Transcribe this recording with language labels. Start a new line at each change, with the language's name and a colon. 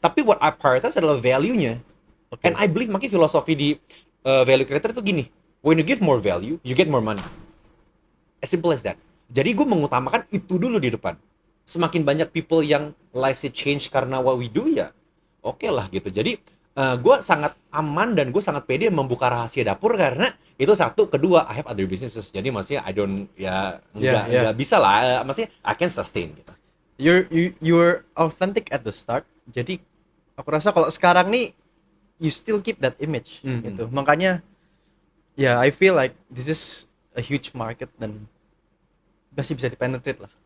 English: Tapi what I prioritize
Indonesian: adalah value-nya. Oke.
English: And I believe
Indonesian: makanya filosofi di value creator itu gini.
English: When you give more value, you get more money. As simple as that.
Indonesian: Jadi gue mengutamakan itu dulu di depan. Semakin banyak people yang lives-nya change karena
English: what we do,
Indonesian: ya oke lah gitu. Jadi gue sangat aman dan gue sangat pede membuka rahasia dapur karena itu satu.
English: Kedua, I have other businesses.
Indonesian: Jadi maksudnya
English: I don't,
Indonesian: nggak bisa lah. Maksudnya
English: I can sustain
Indonesian: gitu.
English: You're authentic at the start.
Indonesian: Jadi aku rasa kalau sekarang nih
English: you still keep that image
Indonesian: gitu.
English: Makanya I feel like this is a huge market
Indonesian: dan masih bisa dipenetrate lah.